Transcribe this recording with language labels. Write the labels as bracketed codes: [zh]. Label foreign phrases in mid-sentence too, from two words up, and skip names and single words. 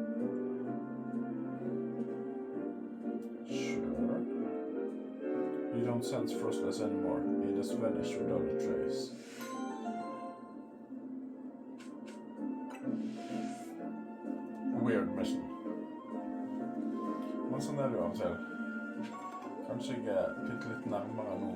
[en] Sure. You don't sense Frostless anymore. He has vanished without a trace. Weird mission. [no] Men sånn er det jo av og til. Kanskje jeg er litt nærmere nå.